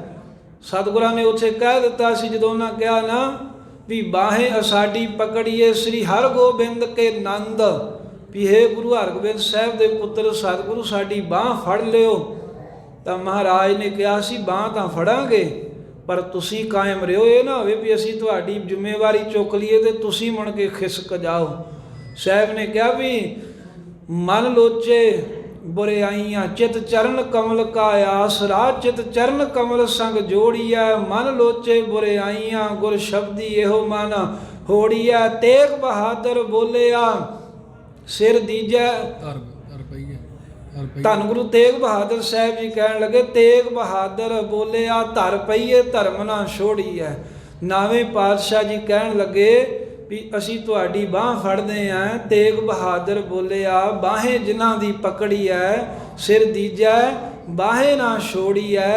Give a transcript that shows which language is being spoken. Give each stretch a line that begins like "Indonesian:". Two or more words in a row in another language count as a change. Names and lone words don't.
Punjabi: ਸਤਿਗੁਰਾਂ ਨੇ ਉੱਥੇ ਕਹਿ ਦਿੱਤਾ ਸੀ, ਜਦੋਂ ਉਹਨਾਂ ਕਿਹਾ ਨਾ ਵੀ ਬਾਹੇ ਅਸਾਡੀ ਪਕੜੀਏ ਸ੍ਰੀ ਹਰਗੋਬਿੰਦ ਕੇ ਨੰਦ, ਵੀ ਹੇ ਗੁਰੂ ਹਰਗੋਬਿੰਦ ਸਾਹਿਬ ਦੇ ਪੁੱਤਰ ਸਤਿਗੁਰੂ ਸਾਡੀ ਬਾਂਹ ਫੜ ਲਿਓ। ਤਾਂ ਮਹਾਰਾਜ ਨੇ ਕਿਹਾ ਸੀ ਬਾਂਹ ਤਾਂ ਫੜਾਂਗੇ, ਪਰ ਤੁਸੀਂ ਕਾਇਮ ਰਹੋ, ਇਹ ਨਾ ਹੋਵੇ ਵੀ ਅਸੀਂ ਤੁਹਾਡੀ ਜ਼ਿੰਮੇਵਾਰੀ ਚੁੱਕ ਲਈਏ ਤੇ ਤੁਸੀਂ ਮੁੜ ਕੇ ਖਿਸਕ ਜਾਓ। ਸਾਹਿਬ ਨੇ ਕਿਹਾ ਵੀ ਮਨ ਲੋਚੇ ਬੁਰਾਈਆਂ ਚਿਤ ਚਰਣ ਕਮਲ ਕਾ ਆਸ ਰਾਜ ਚਿਤ ਚਰਣ ਕਮਲ ਸੰਗ ਜੋੜਿਆ ਮਨ ਲੋਚੇ ਬੁਰਾਈਆਂ ਗੁਰ ਸ਼ਬਦੀ ਏਹੋ ਮਨ ਹੋੜਿਆ ਤੇਗ ਬਹਾਦਰ ਬੋਲਿਆ ਸਿਰ ਦੀਜੈ ਧੰਨ ਗੁਰੂ ਤੇਗ ਬਹਾਦਰ ਸਾਹਿਬ ਜੀ ਕਹਿਣ ਲੱਗੇ ਤੇਗ ਬਹਾਦਰ ਬੋਲਿਆ ਧਰ ਪਈਏ ਧਰਮ ਨਾ ਛੋੜੀਐ। ਨਾਵੇਂ ਪਾਤਸ਼ਾਹ ਜੀ ਕਹਿਣ ਲੱਗੇ ਵੀ ਅਸੀਂ ਤੁਹਾਡੀ ਬਾਂਹ ਫੜਦੇ ਆਂ। ਤੇਗ ਬਹਾਦਰ ਬੋਲਿਆ ਬਾਹੇ ਜਿਨ੍ਹਾਂ ਦੀ ਪਕੜੀ ਐ ਸਿਰ ਦੀਜੈ ਬਾਹੇ ਨਾ ਛੋੜੀਐ।